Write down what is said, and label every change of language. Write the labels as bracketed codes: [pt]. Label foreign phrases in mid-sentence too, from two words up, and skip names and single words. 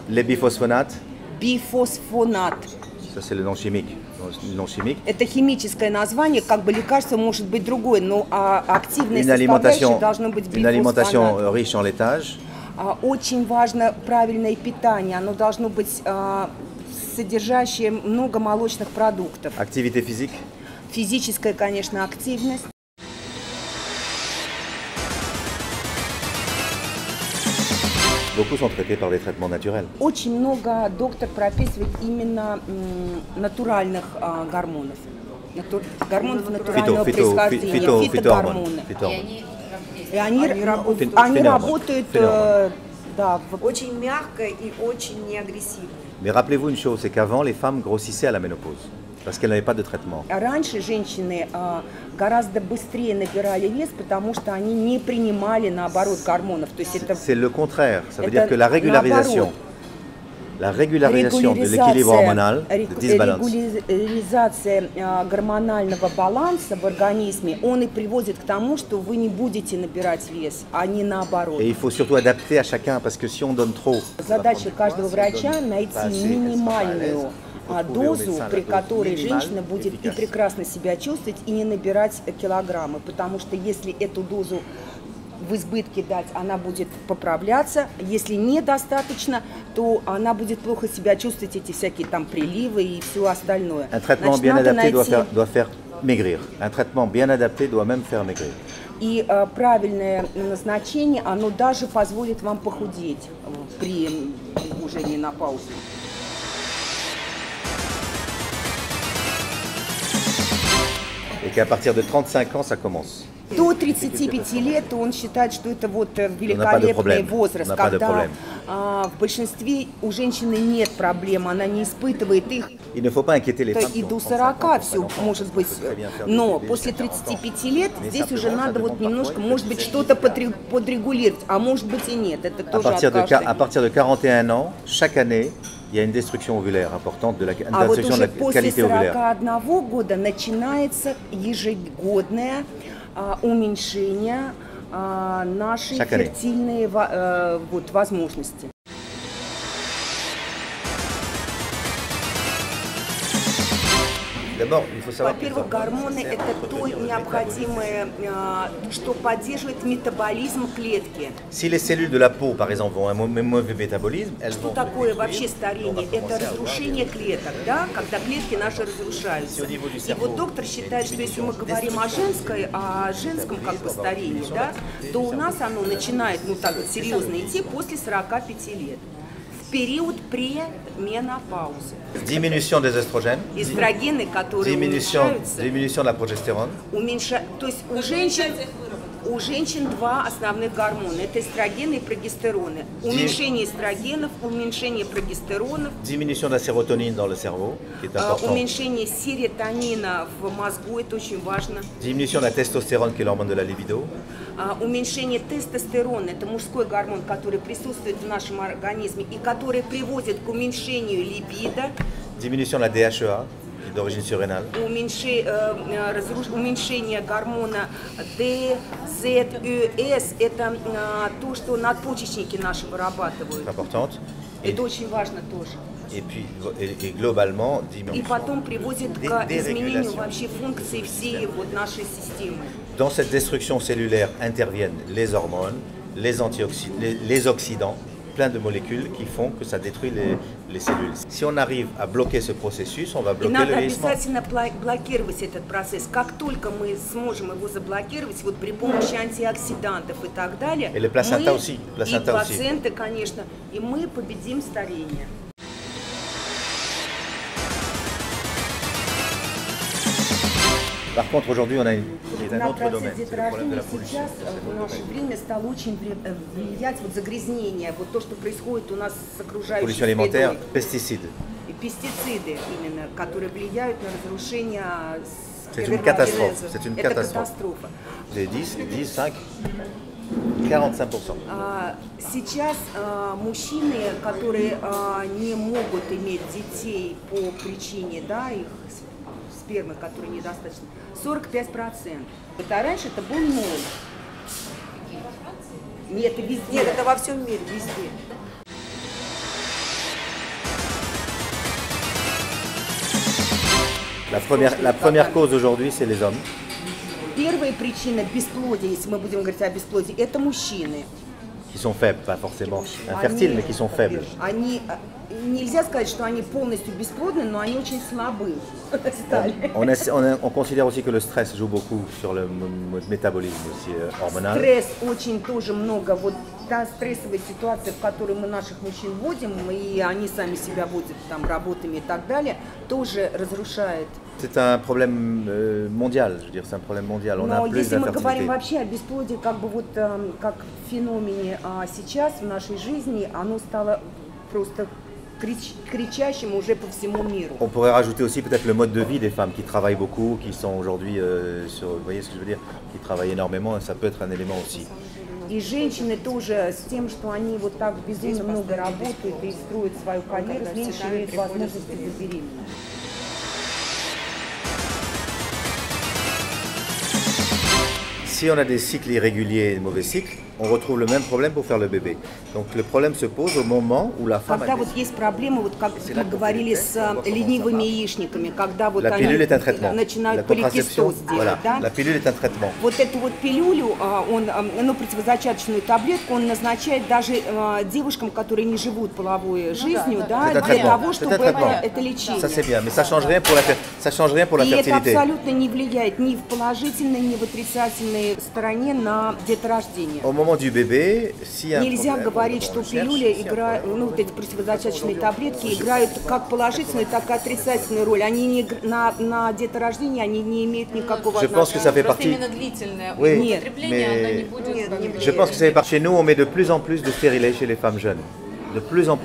[fr] les biphosphonates, [ru] бифосфонат. [fr] ça c'est le nom chimique. Le nom chimique. [ru] Это химическое название, как бы лекарство может быть другое, но активная [fr] Une [ru] составляющая должна быть [fr] une alimentation [ru] бифосфонат. [fr] riche en laitage, [ru] Очень важно правильное питание, оно должно быть содержащее много молочных продуктов. [fr] activité physique, [ru] Физическая, конечно, активность. [fr] beaucoup sont traités par des traitements naturels. [ru] Очень много доктор прописывает именно натуральных гормонов. Гормонов натурального происхождения, фитогормоны. И они работают да, Очень мягко и очень неагрессивно. [fr] Mais rappelez-vous une chose, c'est qu'avant les femmes grossissaient à la ménopause, parce qu'elles n'avaient pas de traitement. [ru] Раньше женщины гораздо быстрее набирали вес, потому что они не принимали, наоборот, гормонов. То есть это [fr] C'est le contraire, ça veut [ru] это [fr] dire que la régularisation de l'équilibre hormonal, de disbalance, [ru] регуляризация гормонального баланса в организме, он и приводит к тому, что вы не будете набирать вес, а не наоборот. [fr] et il faut surtout adapter à chacun, parce que si on donne trop, [ru] Задача каждого врача найти минимальную дозу, при которой женщина будет и прекрасно себя чувствовать, и не набирать килограммы. Потому что если эту дозу в избытке дать, она будет поправляться. Если недостаточно, то она будет плохо себя чувствовать, эти всякие там приливы и все остальное. [fr] Un traitement bien adapté doit faire maigrir. Un traitement bien adapté doit même faire maigrir. [ru] И правильное назначение, оно даже позволит вам похудеть при уже менопаузе. [fr] Et qu'à partir de 35 ans, ça commence. [ru] До 35 лет он считает, что это вот великолепный возраст, когда в большинстве у женщины нет проблем, она не испытывает их. [fr] Il ne faut pas inquiéter les femmes. [ru] И до 40 все может быть, но после 35 лет здесь уже надо вот немножко, может быть, что-то подрегулировать, а может быть и нет. Это тоже от каждой. [fr] À partir de 41 ans, chaque année, il y a une destruction ovulaire importante de la destruction de la qualité ovulaire. [ru] А вот уже после 41 года начинается ежегодное уменьшение нашей фертильной возможности. Во-первых, гормоны – это то необходимое, что поддерживает метаболизм клетки. [fr] Si les cellules de la peau, par exemple, ont un mauvais métabolisme, elles vont. [ru] Что такое вообще старение? Это разрушение клеток, да, когда клетки наши разрушаются. И вот доктор считает, что если мы говорим о женском как бы старении, да, то у нас оно начинает, ну так вот серьезно идти после 45 лет. В период пременопаузы. [fr] Diminution des oestrogènes. [ru] Эстрогены, которые уменьшаются. [fr] Diminution de la progestérone. [ru] То есть у женщин два основных гормона. Это эстрогены и прогестероны. Уменьшение эстрогенов, уменьшение прогестеронов. [fr] Diminution de la sérotonine dans le cerveau, qui est important. [ru] Уменьшение серотонина в мозгу, это очень важно. [fr] Diminution de la testostérone, qui est l'hormone de la libido. [ru] Уменьшение тестостерона, это мужской гормон, который присутствует в нашем организме и который приводит к уменьшению либидо. [fr] Diminution de la DHEA, qui est d'origine surrénale. [ru] Уменьшение гормона ДЗЭС, это то, что надпочечники наши вырабатывают. Это очень важно тоже. [fr] Et globalement, [ru] и потом приводит к изменению вообще функции всей вот нашей системы. [fr] Dans cette destruction cellulaire interviennent les hormones, les oxydants, plein de molécules qui font que ça détruit les cellules. Si on arrive à bloquer ce processus, on va bloquer le vieillissement. [ru] И надо обязательно блокировать этот процесс. Как только мы сможем его заблокировать, вот при помощи антиоксидантов и так далее, и плаценты, конечно, и мы победим старение. [fr] Par contre, aujourd'hui, on a un autre domaine. [ru] Сейчас в наше время стало очень влиять вот загрязнение, вот то, что происходит у нас с окружающей средой. [fr] Pesticides. [ru] И пестициды именно, которые влияют на разрушение. [fr] C'est une catastrophe. C'est une [ru] Это [fr] catastrophe. [ru] катастрофа. [fr] C'est 10, 5, 45%. [ru] Сейчас мужчины, которые не могут иметь детей по причине, да, их спермы, которые недостаточно, 45%. Это раньше это был 0. Нет, это везде. Нет, это во всем мире, везде. [fr] La première cause aujourd'hui, c'est les hommes. [ru] Первая причина бесплодия, если мы будем говорить о бесплодии, это мужчины. [fr] Qui sont faibles, pas forcément infertiles, mais qui sont faibles. [ru] Нельзя сказать, что они полностью бесплодны, но они очень слабы стали. [fr] On considère aussi que le stress joue beaucoup sur le métabolisme aussi hormonal. [ru] Стресс очень тоже много. Вот та стрессовая ситуация, в которую мы наших мужчин вводим, и они сами себя вводят там работами и так далее, тоже разрушает. [fr] C'est un problème mondial, je veux dire, c'est un problème mondial. On a plus [ru] если мы [fr] d'infertilité. [ru] говорим вообще о бесплодии, как бы вот как феномене, сейчас в нашей жизни оно стало просто кричащим уже по всему миру. [fr] On pourrait rajouter aussi peut-être le mode de vie des femmes qui travaillent beaucoup, qui sont aujourd'hui sur, vous voyez ce que je veux dire, qui travaillent énormément, ça peut être un élément aussi. [ru] И женщины тоже с тем, что они вот так безумно много работают и строят свою карьеру, зменшивают возможности забеременеть. [fr] Si on a des cycles irréguliers et de mauvais cycles, on retrouve le même problème pour faire le bébé. Donc le problème se pose au moment où la femme [ru] Когда вот есть проблемы, вот как мы говорили с ленивыми яичниками, когда вот [fr] la [ru] они [fr] pilule est un traitement. [ru] начинают [fr] La contraception, [ru] поликистоз делать, [fr] voilà, [ru] да? [fr] la pilule est un traitement. [ru] Вот эту вот пилюлю, ну, противозачаточную таблетку он назначает даже девушкам, которые не живут половой жизнью, да, [fr] C'est un [ru] для [fr] traitement. [ru] того, [fr] C'est [ru] чтобы [fr] un traitement. [ru] это лечение. [fr] Ça c'est bien, mais ça change rien pour la, ça change rien pour la [ru] И это [fr] fertilité. [ru] абсолютно не влияет ни в положительной, ни в отрицательной стороне на деторождение. [fr] Au moment du bébé, s'il y a un [ru] Нельзя [fr] problème, [ru] говорить, [fr] on [ru] что [fr] cherche, [ru] пилюли [fr] s'il y a un [ru] играют, [fr] problème. [ru] ну, вот эти противозачаточные таблетки играют как положительную, так и отрицательную роль. Они не, на деторождение они не имеют никакого [fr] Je pense que ça fait [ru] Просто [fr] partie. [ru] именно длительное [fr] Oui, [ru] употребление, оно не [fr] mais [ru] будет... [fr] je pense que ça fait partie. Chez nous, on met de plus en plus de stérilets chez les femmes jeunes. De plus en plus.